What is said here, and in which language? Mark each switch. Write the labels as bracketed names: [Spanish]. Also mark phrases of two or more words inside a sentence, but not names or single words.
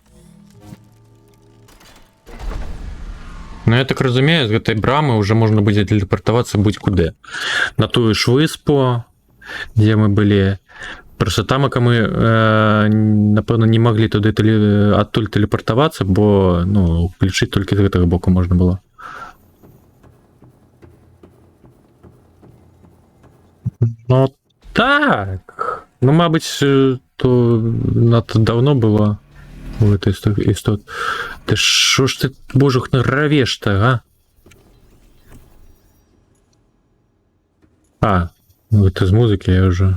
[Belarusian] Ну, я так разумею, з гэтай брамы уже можна будзе тэлепартавацца будь-куды. [Ukrainian] На тую ж выспу, дзе мы былі. [Belarusian] Просто тамака мы, напэўна, не маглі туды адтуль тэлепартавацца, бо, включыць толькі з гэтага боку можна было. Ну, Так. [Ukrainian] Ну, мабуть, то надто давно було. Вот істот. Та що ж ти, божух, наравеш-то, а? [Russian] А, ну это из музыки я уже...